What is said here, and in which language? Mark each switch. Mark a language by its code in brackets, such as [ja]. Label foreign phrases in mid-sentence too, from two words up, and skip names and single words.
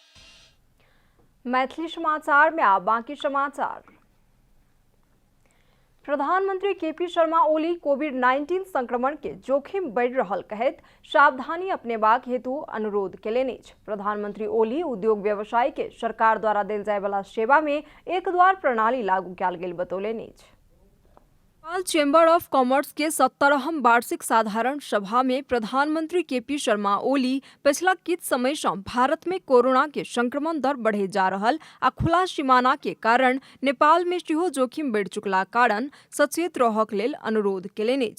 [mai] मैथिली समाचार में आप बाकी समाचार। प्रधानमंत्री केपी शर्मा ओली कोविड-19 संक्रमण के जोखिम बढ़ रहल कहैत सावधानी अपनेबाक हेतु अनुरोध केलनि अछि। प्रधानमंत्री ओली उद्योग व्यवसाय के सरकार द्वारा देल जाय वाला सेवा में एक द्वार प्रणाली लागू कयल गेल बतौलनि अछि। नेपाल चेंबर ऑफ कॉमर्स के 70वीं वार्षिक साधारण सभा में प्रधानमंत्री केपी शर्मा ओली पिछला किछ समय से भारत में कोरोना के संक्रमण दर बढ़े जा रहल आ खुला सीमाना के कारण नेपाल में सेहो जोखिम बढ़ि चुकला कारण सचेत रहक लेल अनुरोध केलनि अछि।